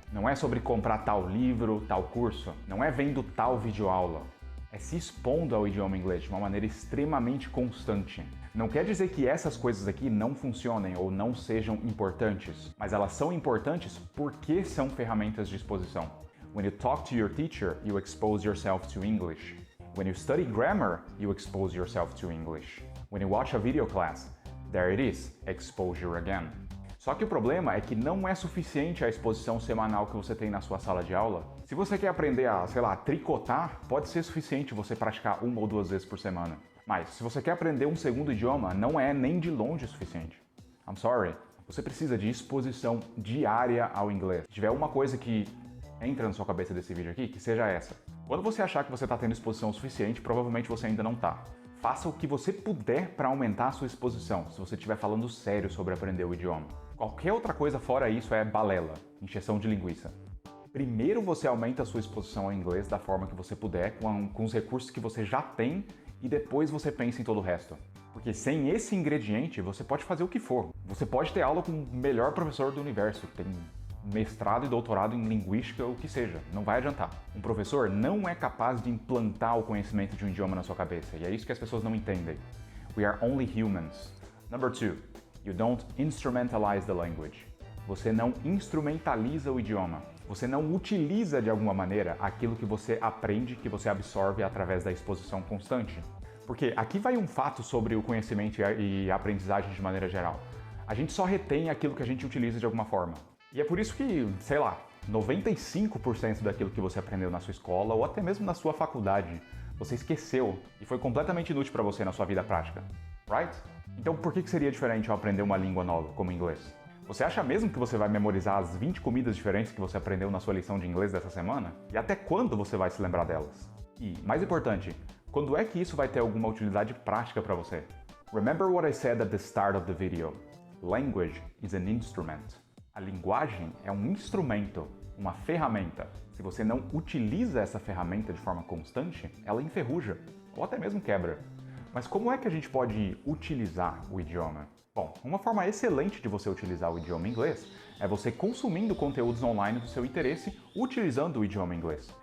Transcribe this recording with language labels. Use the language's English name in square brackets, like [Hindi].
[Portuguese] Não é sobre comprar tal livro, tal curso. Não é vendo tal videoaula. É se expondo ao idioma inglês de uma maneira extremamente constante. Não quer dizer que essas coisas aqui não funcionem ou não sejam importantes, mas elas são importantes porque são ferramentas de exposição. [English] When you talk to your teacher, you expose yourself to English. When you study grammar, you expose yourself to English. When you watch a video class, there it is, exposure again. [Portuguese] Só que o problema é que não é suficiente a exposição semanal que você tem na sua sala de aula. Se você quer aprender a, tricotar, pode ser suficiente você praticar 1 ou 2 vezes por semana. Mas se você quer aprender um segundo idioma, não é nem de longe suficiente. [English] I'm sorry. [Portuguese] Você precisa de exposição diária ao inglês. Se tiver uma coisa que entra na sua cabeça desse vídeo aqui, que seja essa. Quando você achar que você está tendo exposição o suficiente, provavelmente você ainda não está. Faça o que você puder para aumentar a sua exposição, se você estiver falando sério sobre aprender o idioma. Qualquer outra coisa fora isso é balela, encheção de linguiça. Primeiro você aumenta a sua exposição ao inglês da forma que você puder, com os recursos que você já tem, e depois você pensa em todo o resto. Porque sem esse ingrediente, você pode fazer o que for. Você pode ter aula com o melhor professor do universo, tem mestrado e doutorado em linguística, o que seja, não vai adiantar. Um professor não é capaz de implantar o conhecimento de um idioma na sua cabeça, e é isso que as pessoas não entendem. [English] We are only humans. Number 2, you don't instrumentalize the language. [Portuguese] Você não instrumentaliza o idioma. Você não utiliza de alguma maneira aquilo que você aprende, que você absorve através da exposição constante. Porque aqui vai um fato sobre o conhecimento e a aprendizagem de maneira geral. A gente só retém aquilo que a gente utiliza de alguma forma. E é por isso que, 95% daquilo que você aprendeu na sua escola ou até mesmo na sua faculdade, você esqueceu e foi completamente inútil para você na sua vida prática, right? Então por que seria diferente ao aprender uma língua nova, como inglês? Você acha mesmo que você vai memorizar as 20 comidas diferentes que você aprendeu na sua lição de inglês dessa semana? E até quando você vai se lembrar delas? E, mais importante, quando é que isso vai ter alguma utilidade prática para você? [English] Remember what I said at the start of the video. Language is an instrument. [Portuguese] A linguagem é um instrumento, uma ferramenta. Se você não utiliza essa ferramenta de forma constante, ela enferruja. ou até mesmo quebra. Mas como é que a gente pode utilizar o idioma? Bom, uma forma excelente de você utilizar o idioma inglês é você consumindo conteúdos online do seu interesse utilizando o idioma inglês.